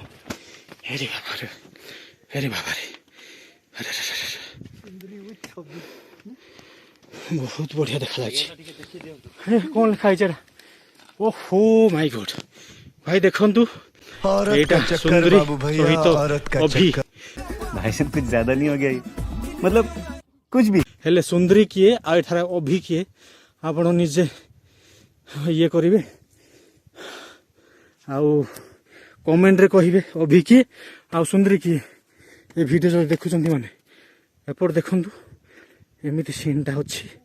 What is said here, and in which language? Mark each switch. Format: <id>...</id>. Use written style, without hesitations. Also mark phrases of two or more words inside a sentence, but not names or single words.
<or>ହେରେ ବାବାରେ ହେରେ ବାବାରେ ବହୁତ ବଢ଼ିଆ ଦେଖାଯାଉଛି। କ'ଣ ଲେଖା ହେଇଛି ଏଟା? ଓହୋ</or> <en>my god</en> <or>ଭାଇ ଦେଖନ୍ତୁ, ଏଇଟା ସୁନ୍ଦରୀ ସହିତ ଅଭି।</or> <hi>भाई साहब कुछ ज्यादा नहीं हो गया ये? मतलब कुछ भी।</hi> <or>ହେଲେ ସୁନ୍ଦରୀ କିଏ ଆଉ ଏଠାରେ ଅଭି କିଏ ଆପଣ ନିଜେ ଇଏ କରିବେ ଆଉ କମେଣ୍ଟରେ କହିବେ ଅଭି କିଏ ଆଉ ସୁନ୍ଦରୀ କିଏ। ଏ ଭିଡ଼ିଓ ଯଦି ଦେଖୁଛନ୍ତି ମାନେ ଏପଟେ ଦେଖନ୍ତୁ ଏମିତି ସିନ୍ଟା ଅଛି।</or>